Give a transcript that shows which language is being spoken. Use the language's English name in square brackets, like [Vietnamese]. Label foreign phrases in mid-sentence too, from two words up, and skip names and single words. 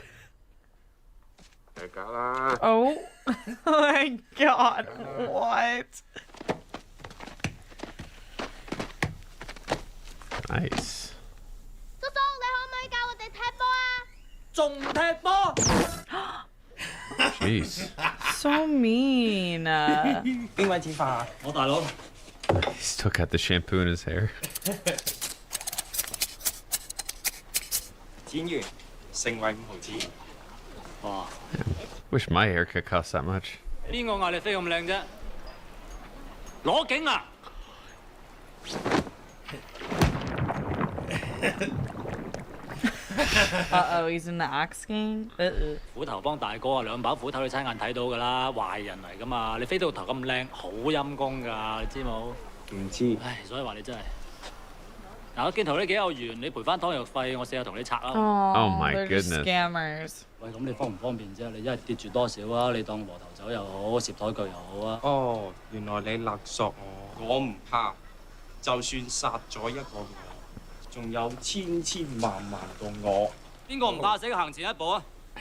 [English] Oh. Oh my god. What? Nice. [Cantonese] 叔叔，你可唔可以教我哋踢波啊？仲踢波？ [English] Jeez. So mean. [Cantonese] 邊位剪髮啊？我大佬。 [English] He still got the shampoo in his hair. [Cantonese] 剪完成為5毫子。哇！ [English] Wish my haircut cost that much. [Cantonese] 邊個嗌你飛咁靚啫？攞景啊！ [English] Uh-oh, he's in the axe game? Uh-oh. [Cantonese] 斧頭幫大哥啊，兩把斧頭你親眼睇到㗎啦，壞人嚟㗎嘛！你飛到頭咁靚，好陰功㗎，你知冇？唔知。唉，所以話你真係。嗱，我見頭呢幾有緣，你賠翻湯藥費，我試下同你拆啦。 [English] Oh my they're just goodness. scammers. [Cantonese] 喂，咁你方唔方便啫？你一係跌住多少啊？你當和頭酒又好，攝台腳又好啊。哦，原來你勒索我唔怕，就算殺咗一個我，仲有千千萬萬個我。邊個唔怕死行前一步啊？